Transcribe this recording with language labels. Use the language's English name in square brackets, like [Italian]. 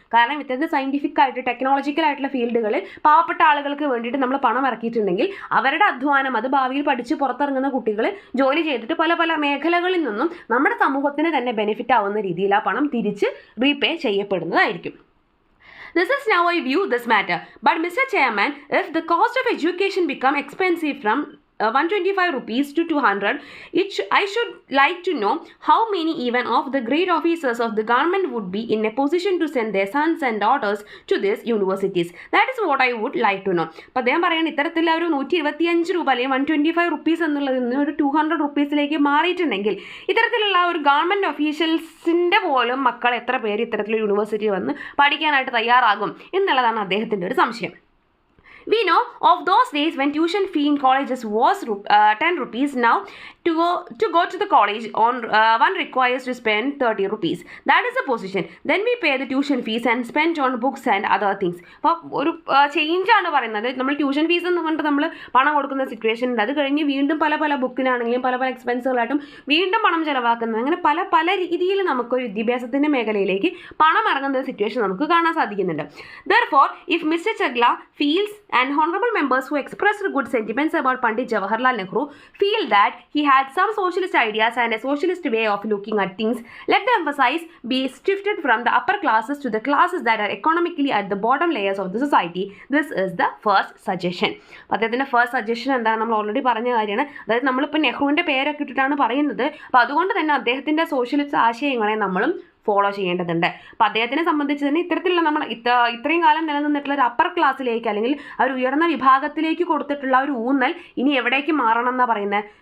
[Malayalam] കാരണം ഇത്തരത്തിൽ സയന്റിഫിക് ആയിട്ട് ടെക്നോളജിക്കൽ ആയിട്ടുള്ള ഫീൽഡുകളിൽ പാവപ്പെട്ട ആളുകൾക്ക് വേണ്ടിയിട്ട് നമ്മൾ പണം ഇറക്കിയിട്ടുണ്ടെങ്കിൽ അവരുടെ അധ്വാനം അത് ഭാവിയിൽ പഠിച്ച് പുറത്തിറങ്ങുന്ന കുട്ടികൾ ജോലി ചെയ്തിട്ട് പല പല മേഖലകളിൽ നിന്നും നമ്മുടെ സമൂഹത്തിന് തന്നെ ബെനിഫിറ്റ് ആവുന്ന രീതിയിൽ ആ പണം തിരിച്ച് repay ചെയ്യപ്പെടുന്നതായിരിക്കും. [English] This is how I view this matter. But Mr. Chairman, if the cost of education become expensive from 125 rupees to 200, I should like to know how many even of the great officers of the government would be in a position to send their sons and daughters to these universities. That is what I would like to know. [Malayalam] അപ്പോൾ അദ്ദേഹം പറയുന്നത് ഇത്തരത്തിൽ ഒരു 125 രൂപ അല്ലെങ്കിൽ 125 rupees എന്നുള്ളതിൽ നിന്ന് ഒരു 200 റുപ്പീസിലേക്ക് മാറിയിട്ടുണ്ടെങ്കിൽ ഇത്തരത്തിലുള്ള ഒരു ഗവൺമെൻറ് ഒഫീഷ്യൽസിൻ്റെ പോലും മക്കൾ എത്ര പേര് ഇത്തരത്തിലുള്ള യൂണിവേഴ്സിറ്റി വന്ന് പഠിക്കാനായിട്ട് തയ്യാറാകും എന്നുള്ളതാണ് അദ്ദേഹത്തിൻ്റെ ഒരു സംശയം. [English] We know of those days when tuition fee in colleges was 10 rupees. Now to go to the college one requires to spend 30 rupees. That is the position. Then we pay the tuition fees and spend on books and other things. [Malayalam] അപ്പോൾ ഒരു change ആണ് പറയുന്നത്. നമ്മൾ tuition fees എന്ന് പറഞ്ഞിട്ട് നമ്മൾ പണം കൊടുക്കുന്ന സിറ്റുവേഷൻ ഉണ്ട്, അത് കഴിഞ്ഞ് വീണ്ടും പല പല ബുക്കിനാണെങ്കിലും പല പല എക്സ്പെൻസുകളായിട്ടും വീണ്ടും പണം ചിലവാക്കുന്നത്, അങ്ങനെ പല പല രീതിയിൽ നമുക്കൊരു വിദ്യാഭ്യാസത്തിൻ്റെ മേഖലയിലേക്ക് പണം ഇറങ്ങുന്ന സിറ്റുവേഷൻ നമുക്ക് കാണാൻ സാധിക്കുന്നുണ്ട്. [English] Therefore, if Mr. Chagla feels and honorable members who expressed good sentiments about Pandit Jawaharlal Nehru feel that he had some socialist ideas and a socialist way of looking at things, let the emphasis be shifted from the upper classes to the classes that are economically at the bottom layers of the society. This is the first suggestion. [Malayalam] അദ്ദേഹത്തിൻ്റെ first suggestion എന്താണ്? നമ്മൾ already പറഞ്ഞ കാര്യമാണ്. അതായത് നമ്മളിപ്പോൾ നെഹ്റുവിൻ്റെ പേരൊക്കെ ഇട്ടിട്ടാണ് പറയുന്നത്. അപ്പോൾ അതുകൊണ്ട് തന്നെ അദ്ദേഹത്തിൻ്റെ സോഷ്യലിസ്റ്റ് ആശയങ്ങളെ നമ്മളും ഫോളോ ചെയ്യേണ്ടതുണ്ട്. അപ്പോൾ അദ്ദേഹത്തിനെ സംബന്ധിച്ച് തന്നെ ഇത്തരത്തിലുള്ള നമ്മൾ ഇത്രയും കാലം നിലനിന്നിട്ടുള്ള ഒരു അപ്പർ ക്ലാസ്സിലേക്ക് അല്ലെങ്കിൽ ആ ഒരു ഉയർന്ന വിഭാഗത്തിലേക്ക് കൊടുത്തിട്ടുള്ള ഒരു ഊന്നൽ ഇനി എവിടേക്ക് മാറണം എന്നാണ് പറയുന്നത്?